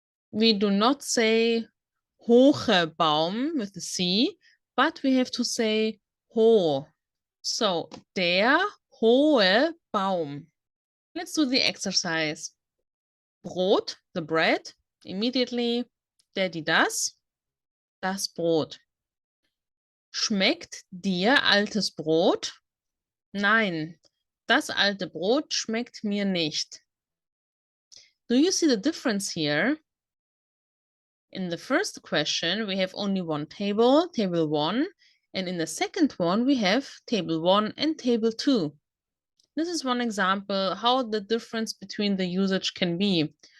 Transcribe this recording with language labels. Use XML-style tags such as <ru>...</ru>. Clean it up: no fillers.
<en>We do not say hohe Baum with the C, but we have to say ho.</en> <de>So, der hohe Baum.</de> <en>Let's do the exercise. Brot, the bread, immediately.</en> <de>Daddy das Brot. Schmeckt dir altes Brot? Nein, das alte Brot schmeckt mir nicht.</de> <en>Do you see the difference here? In the first question, we have only one table, table 1, and in the second one, we have table 1 and table 2. This is one example how the difference between the usage can be.</en>